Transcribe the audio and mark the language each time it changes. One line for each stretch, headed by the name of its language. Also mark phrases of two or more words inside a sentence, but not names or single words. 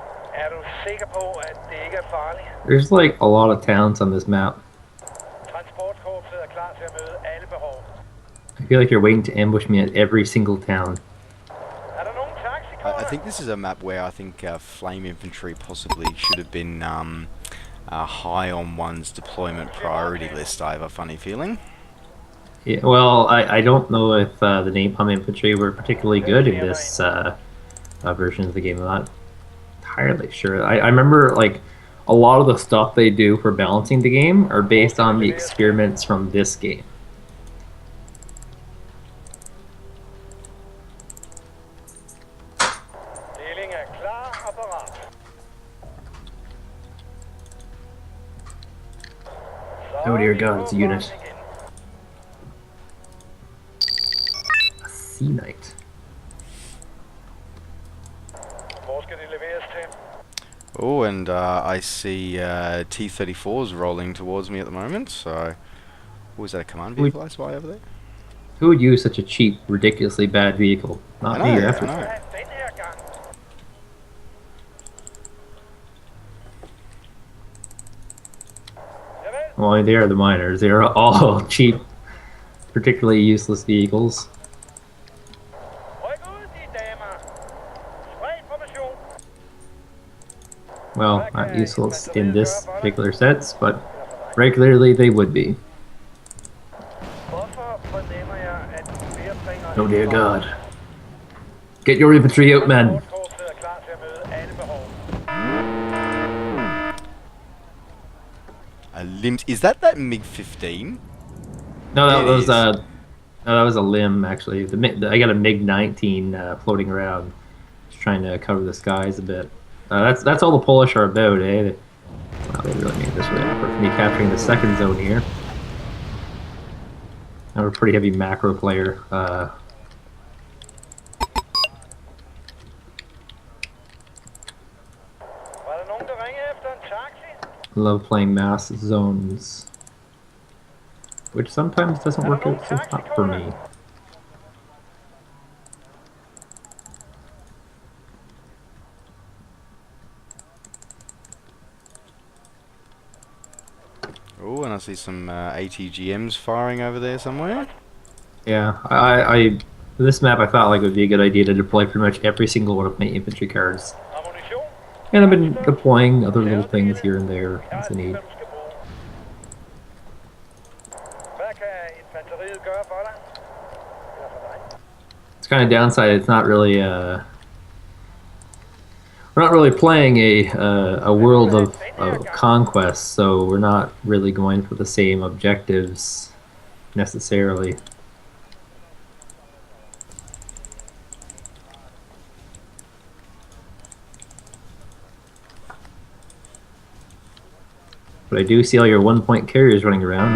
Danish: Er du sikker på, at det ikke er farligt?
English: There's like a lot of towns on this map.
Danish: Transportkorpset er klar til at møde alle behov.
English: I feel like you're waiting to ambush me at every single town.
Danish: Er der nogen taxikunder?
English: I think this is a map where I think flame infantry possibly should have been high on one's deployment priority list. I have a funny feeling. Yeah, well, I don't know if the napalm infantry were particularly good in this version of the game. I'm not entirely sure. I remember like a lot of the stuff they do for balancing the game are based on the experiments from this game.
Danish: Deling er klar og parat.
English: Oh dear God, it's a unit. A Sea Knight.
Danish: Hvor skal det leveres til?
English: Oh, and I see T-34s rolling towards me at the moment. So, was that a command vehicle I spy over there? Who would use such a cheap, ridiculously bad vehicle? Not me, I that's know.
Danish: Den her gang. Javel.
English: Well, they are the miners. They are all cheap, particularly useless vehicles.
Danish: Ryk ud, de damer. Spred formation.
English: Well, not useless in this particular sense, but regularly they would be.
Danish: Hvorfor fornemmer jeg, at flere træner...
English: Oh dear God. Get your infantry out, men.
Danish: Transportkorpset er klar til at møde alle behov.
English: A limbed. Is that MiG-15? No, that It was is. no, that was a limb actually. I got a MiG-19 floating around, just trying to cover the skies a bit. That's all the Polish are about, eh? Wow, they really made this way effort for me capturing the second zone here. I'm a pretty heavy macro player.
Danish: Var der nogen, der ringede efter en taxi?
English: Love playing mass zones, which sometimes doesn't work out so hot for me. Oh, and I see some ATGMs firing over there somewhere. Yeah, I for this map I thought like it would be a good idea to deploy pretty much every single one of my infantry cards. Ammunition? And I've been deploying other little things here and there as I need.
Danish: Hvad du skal bruge. Hvad kan infanteriet gøre for dig? Eller for dig?
English: It's kind of downside. It's not really we're not really playing a world of conquest, so we're not really going for the same objectives necessarily. But I do see all your one-point carriers running around.